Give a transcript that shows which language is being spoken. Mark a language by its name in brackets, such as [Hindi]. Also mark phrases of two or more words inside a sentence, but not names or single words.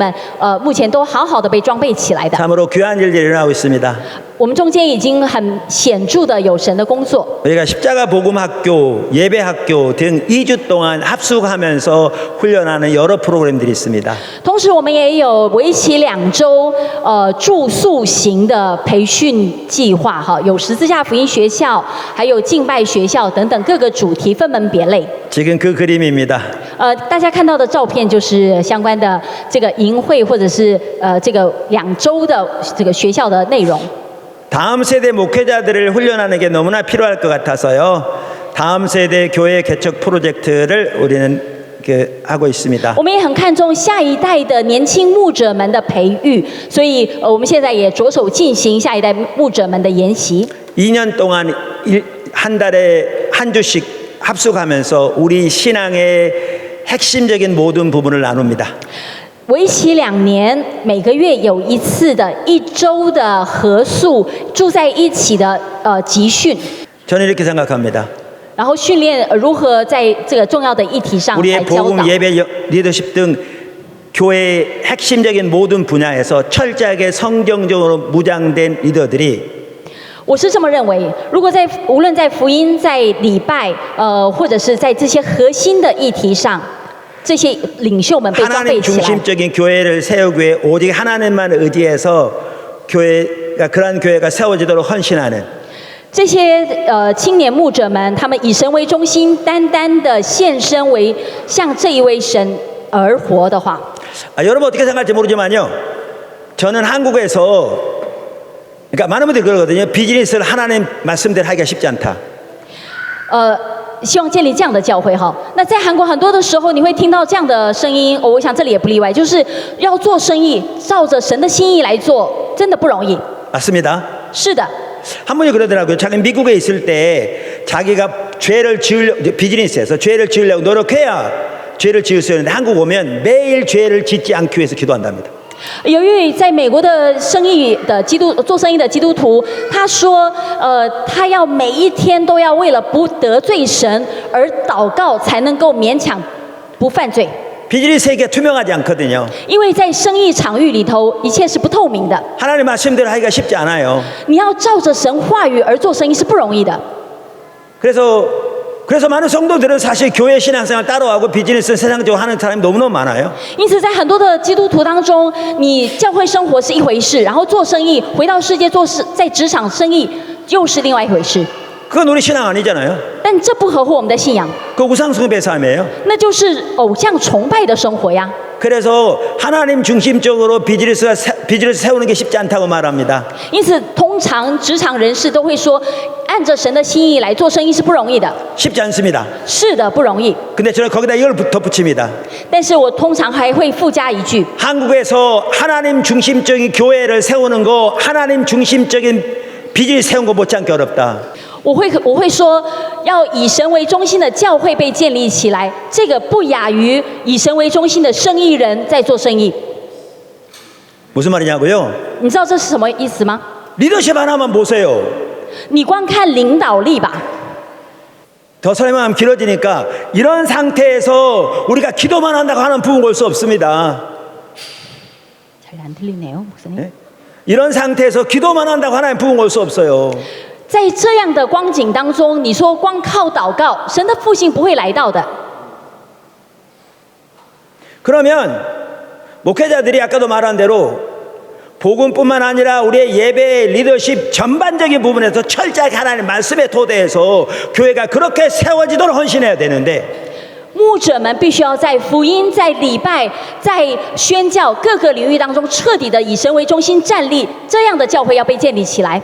[Korean] 참으로 귀한 일들이 일어나고 있습니다. [Chinese] 我们中间已经很显著的有神的工作。 [Korean] 우리가 십자가 복음 학교, 예배 학교 등 2주 동안 합숙하면서 훈련하는 여러 프로그램들이 있습니다. [Chinese] 同时，我们也有为期2周住宿型的培训计划，哈，有十字架福音学校，还有敬拜学校等等各个主题分门别类。 [Korean] 지금 그 그림입니다. [Chinese] 大家看到的照片就是相关的这个营会或者是这个2周的这个学校的内容。 [Korean] 다음 세대 목회자들을 훈련하는 게 너무나 필요할 것 같아서요. 다음 세대 교회 개척 프로젝트를 우리는 하고 있습니다. [Chinese] 我们也很看重下一代的年轻牧者们的培育，所以我们现在也着手进行下一代牧者们的研习。 [Korean] 2년 동안 한 달에 한 주씩 합숙하면서 우리 신앙의 핵심적인 모든 부분을 나눕니다. [Chinese] 为期2年，每个月有1次的1周的合宿，住在一起的集训， [Korean] 저는 이렇게 생각합니다. [Chinese] 然后训练如何在这个重要的议题上来 [Korean] 우리의 [Chinese] 教 [Korean] 복음 [Chinese] 导。 [Korean] 예배 리더십 등 교회의 핵심적인 모든 분야에서 철저하게 성경적으로 무장된 리더들이 [Chinese] 我是这么认为，如果无论在福音、在礼拜，或者是在这些核心的议题上，这些领袖们被装备 [Korean] 하나님 [Chinese] 起来。 [Korean] 중심적인 교회를 세우기 위해 오직 하나님만 의지해서 교회가 그러한 교회가 세워지도록 헌신하는 [Chinese] 这些青年牧者们，他们以神为中心，单单的献身为向这一位神而活的话， [Korean] 여러분 어떻게 생각할지 모르지만요. 저는 한국에서 그러니까 많은 분들이 그러거든요. 비즈니스를 하나님 말씀대로 하기가 쉽지 않다. [Chinese] 希望建立这样的教会哈。那在韩国很多的时候，你会听到这样的声音，我想这里也不例外，就是要做生意，照着神的心意来做，真的不容易。 [Korean] 맞습니다. [Chinese] 是的， [Korean] 한 분이 그러더라고요. 자기 미국에 있을 때 자기가 비즈니스에서 죄를 지으려고 노력해야 죄를 지을 수 있는데 한국 오면 매일 죄를 짓지 않기 위해서 기도한답니다. [Chinese] 由于在美国的做生意的基督徒，他说，他要每一天都要为了不得罪神而祷告，才能够勉强不犯罪。 [Korean] 비즈니스 세계가 투명하지 않거든요. [Chinese] 因为在生意场域里头，一切是不透明的。 [Korean] 하나님 말씀대로 하기가 쉽지 않아요. [Chinese] 你要照着神话语而做生意是不容易的。 [Korean] 그래서 많은 성도들은 사실 교회 신앙생활 따로하고 비즈니스 세상적으로 하는 사람이 너무너무 많아요. [Chinese] 因此，在很多的基督徒当中，你教会生活是一回事，然后做生意，回到世界在职场生意又是另外一回事。 [Korean] 그건 우리 신앙 아니잖아요. [Chinese] 但这不合乎我们的信仰， [Korean] 그 우상숭배 삶이에요. [Chinese] 那就是偶像崇拜的生活呀。 [Korean] 그래서 하나님 중심적으로 비즈니스 세우는 게 쉽지 않다고 말합니다. [Chinese] 因此，通常职场人士都会说，按着神的心意来做生意是不容易的。 [Korean] 쉽지 않습니다. [Chinese] 是的，不容易。 [Korean] 근데 저는 거기다 이걸 덧붙입니다. [Chinese] 但是我通常还会附加一句： [Korean] 한국에서 하나님 중심적인 교회를 세우는 거, 하나님 중심적인 비즈니스 세운 거 못지않게 어렵다. [Chinese] 我会说，要以神为中心的教会被建立起来，这个不亚于以神为中心的生意人在做生意。 [Korean] 무슨 말이냐고요? [Chinese] 你知道这是什么意思吗？ [Korean] 리더십 하나만 보세요. [Chinese] 你光看领导力吧。 [Korean] 더 설명하면 길어지니까 이런 상태에서 우리가 기도만 한다고 하는 부흥 올 수 없습니다. 잘 안 들리네요, 목사님. 네? 이런 상태에서 기도만 한다고 하나님 부흥 올 수 없어요. [Chinese] 在这样的光景当中，你说光靠祷告，神的复兴不会来到的。 [Korean] 그러면 목회자들이 아까도 말한 대로 복음뿐만 아니라 우리의 예배 리더십 전반적인 부분에서 철저하게 하나님 말씀의 토대에서 교회가 그렇게 세워지도록 헌신해야 되는데 [Chinese] 牧者们必须要在福音、在礼拜、在宣教各个领域当中，彻底的以神为中心站立，这样的教会要被建立起来。